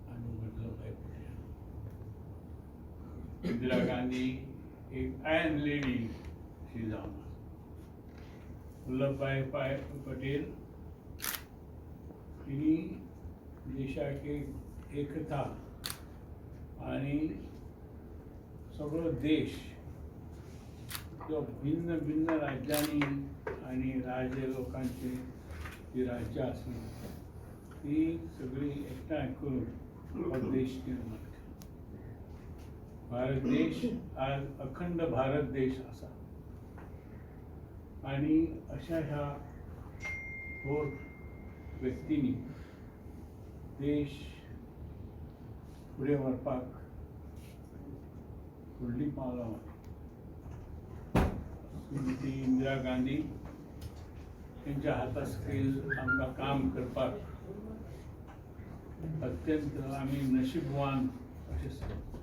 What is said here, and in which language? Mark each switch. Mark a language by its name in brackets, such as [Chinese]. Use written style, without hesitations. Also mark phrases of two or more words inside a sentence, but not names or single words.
[Konkani] इंदिरा गांधी एक [English] iron lady [Konkani] शी जावन वल्लभभाई पटेल तिणी देशाक एकता आणि सगळो देश जो भिन्न भिन्न राज्यांनी आणि राज्य लोकांचे जी राज्य आसली ती सगळी एकठांय करून हो देश निर्माण केलो. भारत देश आज अखंड भारत देश आसा. आणि अशा ह्या थोर व्यक्तींनी देश फुडें व्हरपाक व्हडली पावलां श्रीमती इंदिरा गांधी त्यांच्या हातासकयल आमकां काम करपाक अत्यंत आम्ही नशीबवान अशें सांगता.